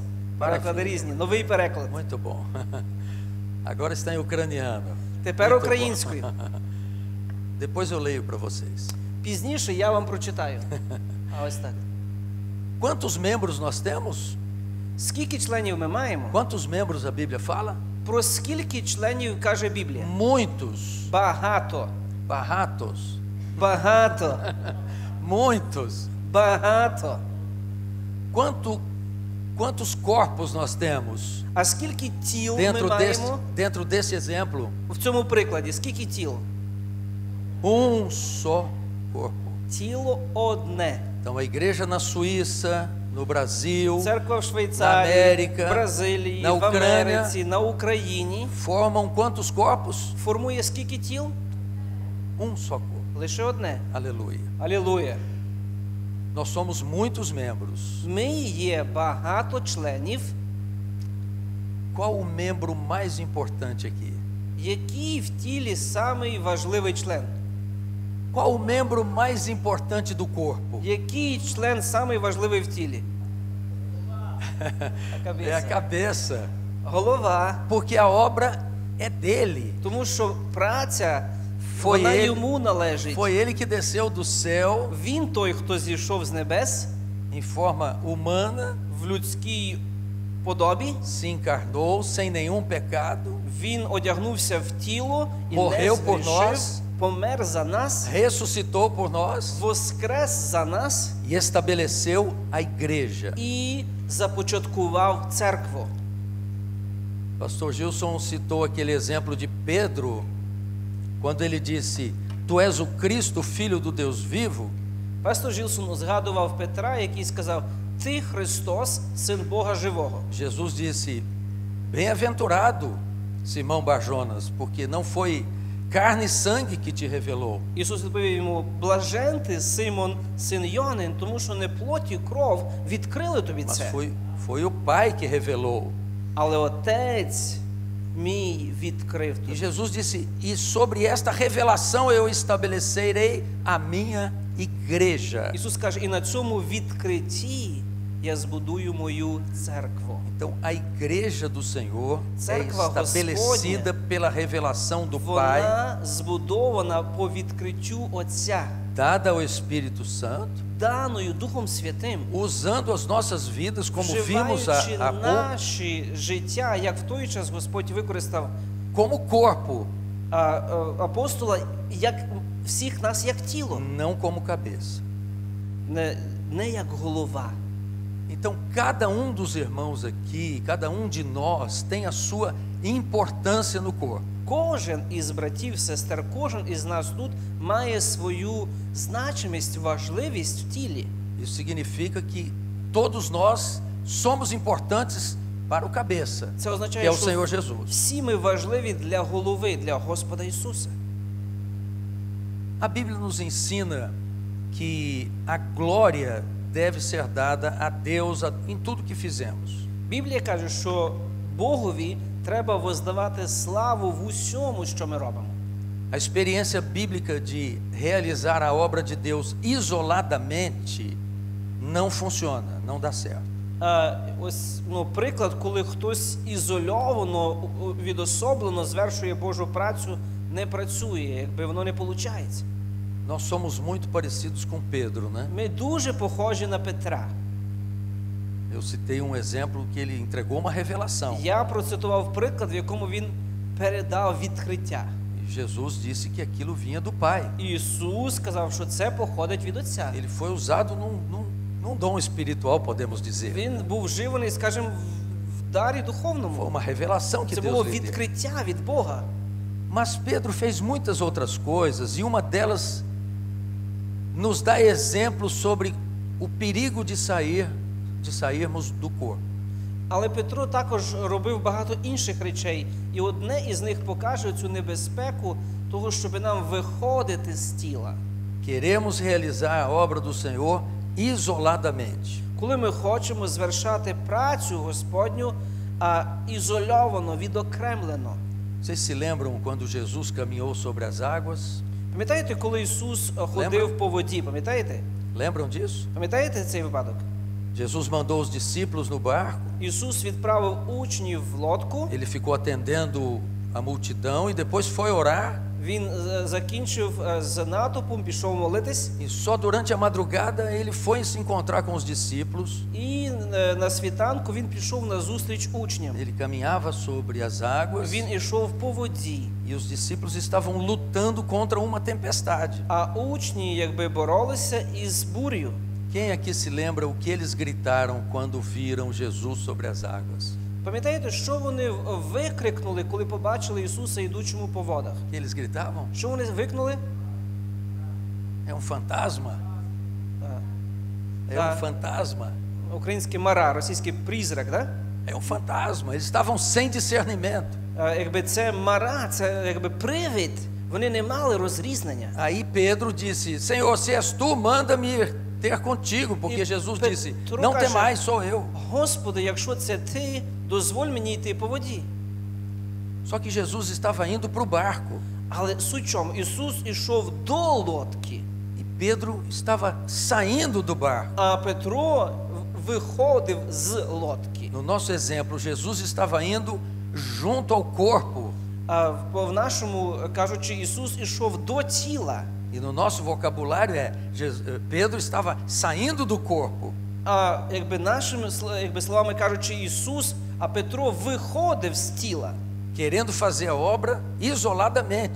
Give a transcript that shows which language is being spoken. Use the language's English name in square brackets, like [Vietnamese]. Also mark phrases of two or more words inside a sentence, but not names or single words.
[Ukrainian] Переклади різні. Новий переклад. [Portuguese] Muito bom. Agora está em ucraniano. [Ukrainian] Тепер [Portuguese] Muito bom. [Ukrainian] українською. [Portuguese] Depois eu leio para vocês. [Ukrainian] Пізніше я вам прочитаю. А ось так. [Portuguese] Quantos membros nós temos? [Ukrainian] Скільки членів ми маємо? [Portuguese] Quantos membros a Bíblia fala? [Ukrainian] Про скільки членів каже Біблія? [Portuguese] Muitos. [Ukrainian] Багато. Barratos. Багато. [Portuguese] Muitos. [Ukrainian] Багато. [Portuguese] Quantos corpos nós temos? [Ukrainian] А скільки тіл ми маємо? [Portuguese] Dentro desse exemplo, [Ukrainian] В цьому прикладі скільки тіл? [Portuguese] só corpo. [Ukrainian] Тіло одне. [Portuguese] Então a igreja na Suíça, no Brasil, [Ukrainian] Церква в Швейцарії, на Америка, в Бразилії, на в Україні. Америці, на Україні [Portuguese] formam quantos corpos? [Ukrainian] формує скільки тіл? [Portuguese] Só corpo. [Ukrainian] Лише одне. [Portuguese] Aleluia. [Ukrainian] Алілуя. [Portuguese] Nós somos muitos membros. [Ukrainian] Ми є багато членів. [Portuguese] Qual o membro mais importante aqui? [Ukrainian] Який в тілі самий важливий член? [Portuguese] Qual o membro mais importante do corpo? [Ukrainian] Який член самий важливий в тілі? [Portuguese] É a cabeça, [Ukrainian] Голова. [Portuguese] porque a obra é dele. [Ukrainian] Тому що праця, [Portuguese] Foi [Ukrainian] вона [Portuguese] ele- [Ukrainian] йому належить. [Portuguese] Foi ele que desceu do céu [Ukrainian] Він той, хто зійшов з небес [Portuguese] em forma humana, [Ukrainian] в людській подобі. [Portuguese] se encarnou sem nenhum pecado, [Ukrainian] Він одягнувся в тіло і не [Portuguese] Morreu por [Ukrainian] згрішив, [Portuguese] nós. [Ukrainian] помер за нас, [Portuguese] ressuscitou por nós [Ukrainian] воскрес за нас [Portuguese] e estabeleceu a igreja. [Ukrainian] і започаткував церкву. [Portuguese] Pastor Gilson citou aquele exemplo de Pedro, quando ele disse: Tu és o Cristo, filho do Deus vivo. [Ukrainian] Пастор Жилсон згадував Петра, який сказав: «Ти Христос, син Бога живого». [Portuguese] Jesus disse: Bem-aventurado, Simão Barjonas, porque não foi carne e sangue que te revelou, [Ukrainian] Ісус відповів йому: «Блажен ти, Симон, син Йонин, тому що не плоть і кров відкрили тобі [Portuguese] mas [Ukrainian] це, [Portuguese] foi o Pai que revelou. [Ukrainian] але Отець мій відкрив [Portuguese] E [Ukrainian] тобі». [Portuguese] Jesus disse: E sobre esta revelação eu estabelecerei a minha igreja. [Ukrainian] Ісус каже: «І на цьому відкритті я збудую мою церкву». [Portuguese] Então, a igreja do Senhor é Cerca estabelecida pela revelação do Pai, [Ukrainian] Вона збудована по відкриттю Отця, [Portuguese] dada ao Espírito Santo, [Ukrainian] даною Духом Святим, [Portuguese] usando as nossas vidas, como vimos [Ukrainian] вживаючи [Portuguese] há pouco, [Ukrainian] наші життя, як в той час Господь використав [Portuguese] como corpo, [Ukrainian] апостола, як всіх нас як тіло, [Portuguese] não como cabeça. [Ukrainian] не як голова. [Portuguese] Então, cada um dos irmãos aqui, cada um de nós tem a sua importância no corpo. [Ukrainian] Кожен із братів, сестер, кожен із нас тут має свою значимість, важливість в тілі. [Portuguese] Isso significa que todos nós somos importantes para o cabeça, [Ukrainian] Це [Portuguese] que [Ukrainian] означає, [Portuguese] é o Senhor [Ukrainian] що [Portuguese] Jesus. [Ukrainian] всі ми важливі для голови, для Господа Ісуса. [Portuguese] A Bíblia nos ensina que a glória deve ser dada a Deus em tudo que fizemos. [Ukrainian] Біблія каже, що Богові треба воздавати славу в усьому, що ми робимо. [Portuguese] A experiência bíblica de realizar a obra de Deus isoladamente não funciona, não dá certo. [Ukrainian] Ось, приклад, коли хтось ізольовано, відособлено звершує Божу працю, не працює, якби воно не виходить. [Portuguese] Nós somos muito parecidos com Pedro, né? [Ukrainian] Ми дуже похожі на Петра. [Portuguese] Eu citei um exemplo que ele entregou uma revelação. [Ukrainian] Я процитував приклад, в якому він передав відкриття. [Portuguese] E Jesus disse que aquilo vinha do Pai. [Ukrainian] Ісус сказав, що це походить від Отця. [Portuguese] Ele foi usado num dom espiritual, podemos dizer. [Ukrainian] Він був вживаний, скажімо, в дарі [Portuguese] Foi [Ukrainian] духовному. [Portuguese] uma revelação que [Ukrainian] Це [Portuguese] Deus [Ukrainian] було [Portuguese] lhe deu. [Ukrainian] відкриття від Бога. [Portuguese] Mas Pedro fez muitas outras coisas e uma delas nos dá exemplo sobre o perigo de sairmos do corpo. [Ukrainian] Але Петро також робив багато інших речей. І одне із них покаже цю небезпеку того, щоб нам виходити з тіла. [Portuguese] Queremos realizar a obra do Senhor isoladamente. [Ukrainian] Коли ми хочемо звершати працю Господню, ізольовано, відокремлено. [Portuguese] Vocês se lembram quando Jesus caminhou sobre as águas? [Ukrainian] Пам'ятаєте, коли Ісус ходив по воді? Пам'ятаєте? [Portuguese] Lembram disso? [Ukrainian] Пам'ятаєте цей випадок? [Portuguese] Jesus mandou os discípulos no barco, [Ukrainian] Ісус відправив учнів в лодку, [Portuguese] ele ficou atendendo a multidão e depois foi orar. [Ukrainian] він закінчив з натовпом, пішов молитись, [Portuguese] E só durante a madrugada ele foi se encontrar com os discípulos. [Ukrainian] і на світанку він пішов на зустріч учням. [Portuguese] Ele caminhava sobre as águas [Ukrainian] Він ішов по воді, [Portuguese] e os discípulos estavam lutando contra uma tempestade. [Ukrainian] а учні якби боролися із бурею. [Portuguese] Quem aqui se lembra o que eles gritaram quando viram Jesus sobre as águas? [Ukrainian] Пам'ятаєте, що вони викрикнули, коли побачили Ісуса, йдучому по водах? [Portuguese] Que eles gritavam? [Ukrainian] Що вони викнули? [Portuguese] É um fantasma? É Ah. um fantasma? [Ukrainian] Українське мара, російський призрак, да? [Portuguese] É um fantasma. Eles estavam sem discernimento. [Ukrainian] Якби це мара, це якби привид, вони не мали розрізнення. [Portuguese] Aí Pedro disse: Senhor, se és tu, manda-me ter contigo, porque E Jesus Pe- disse: Pedro Não caixa- temais, sou eu. [Ukrainian] Господи, якщо це ти, дозволь мені йти по воді. [Portuguese] Só que Jesus estava indo para o barco [Ukrainian] Але суть в чому? Ісус ішов до лодки, [Portuguese] e Pedro estava saindo do barco. [Ukrainian] а Петро виходив з лодки. [Portuguese] No nosso exemplo, Jesus estava indo junto ao corpo. [Ukrainian] А в нашому, кажучи, Ісус ішов до тіла, [Portuguese] E no nosso vocabulário Pedro estava saindo do corpo. [Ukrainian] а якби нашими словами кажучи, Ісус, а Петро виходив з тіла. [Portuguese] Querendo fazer a obra isoladamente.